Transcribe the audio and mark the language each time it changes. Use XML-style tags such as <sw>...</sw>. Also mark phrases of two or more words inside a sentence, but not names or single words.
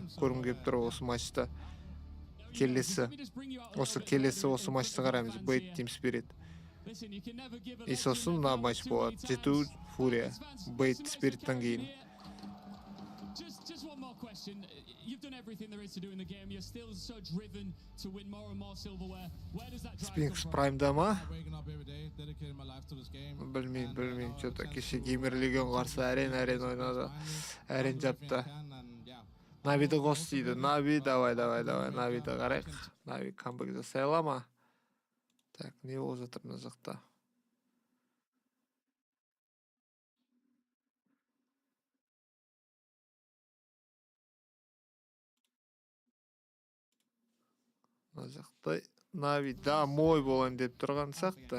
<kk>Көрім кеп тұр осы матчты. Келесі осы матчты қараймыз. Bait Team Spirit. И сосын мына матч болады. G2 Furia. Bait Spirit'тан кейін.</kk> <en>you've done everything there is to do in the game. You're still so driven to win more and more silverware. Where does that drive come Sphinx from?</en> <kk>Prime'da ма?</kk> <en>Waking up every day, dedicating my life to this game.</en> <kk>Білмеймін. Что-то кеше Геймер Легион қарсы арен ойнады. Арен жапты. Навиді қос дейді. Нави, давай. Навиді қарайық. Нави камбэк жасай ала ма? Так, не болып жатыр мына жақта? Мына жақта Нави домой болайын деп тұрған сияқты.</kk>